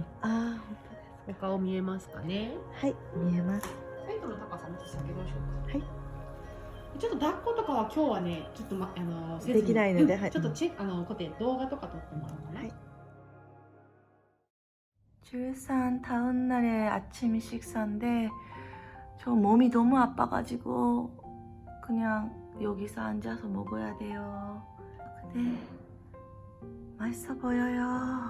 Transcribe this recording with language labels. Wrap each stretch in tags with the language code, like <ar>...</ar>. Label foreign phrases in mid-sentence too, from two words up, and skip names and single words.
<ja>아, お顔見えますかね。 하이, 見えます。ベッドの高さもちょっと下げましょうか。はい。ちょっと抱っことかは今日はね、ちょっとせずにできないのではいちょっとこうやって動画とか撮ってもらおうかな。はい。</ja> <ko>출산 다음 날에 아침 식사인데 저 몸이 너무 아파가지고 그냥 여기서 앉아서 먹어야 돼요. 근데 맛있어 보여요.</ko>